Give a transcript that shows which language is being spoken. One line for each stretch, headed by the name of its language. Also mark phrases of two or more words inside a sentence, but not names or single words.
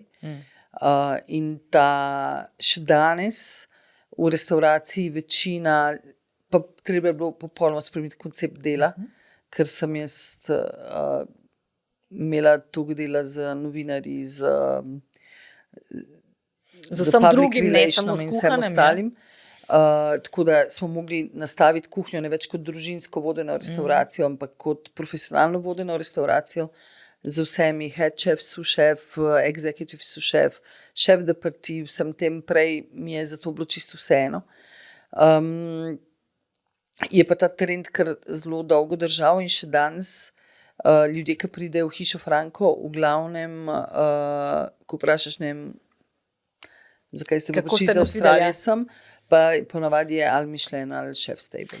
Slovenian: In še danes v restavraciji večina, pa treba je bilo popolnoma spremeniti koncept dela, ker sem jaz imela toliko dela z novinarji, z vsem drugim, ne samo s kuhanjem. Tako da smo mogli nastaviti kuhnjo ne več kot družinsko vodeno restauracijo, ampak kot profesionalno vodeno restauracijo z vsemi
English: head chef, sous chef, executive sous chef,
French: chef de partie,
Slovenian: vsem tem prej mi je zato bilo čisto vseeno. Je pa ta trend kar zelo dolgo držal in še danes ljudje, ki pridejo v Hišo Franko, v glavnem, ko vprašaš, ne vem, zakaj ste prišli iz Avstralije sem, pa ponavadi je ali Michelin ali Chef's Table.